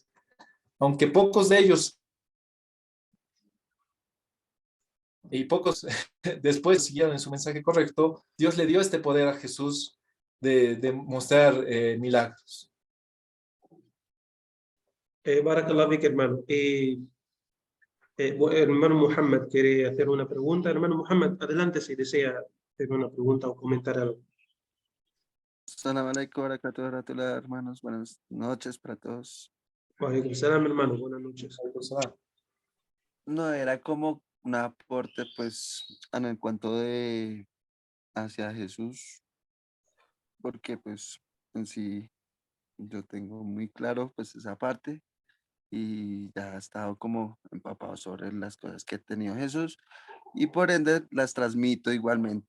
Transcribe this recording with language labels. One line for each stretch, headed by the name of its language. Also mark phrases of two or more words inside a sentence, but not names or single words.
Spanish: Aunque pocos de ellos y pocos después siguieron en su mensaje correcto, Dios le dio este poder a Jesús de mostrar milagros.
Arabic: بارك الله فيك, hermano.
Spanish: Hermano Muhammad quiere hacer una pregunta. Hermano Muhammad, adelante si desea hacer una pregunta o comentar algo.
Arabic: سلام عليكم ورحمة الله,
Spanish: hermanos. Buenas noches para todos.
Arabic: وعليكم سلام,
Spanish: hermano. Buenas noches. No, era como un aporte, pues, en el cuanto de hacia Jesús, porque, pues, en sí, yo tengo muy claro, pues, esa parte y ya he estado como empapado sobre las cosas que ha tenido Jesús y por ende las transmito igualmente.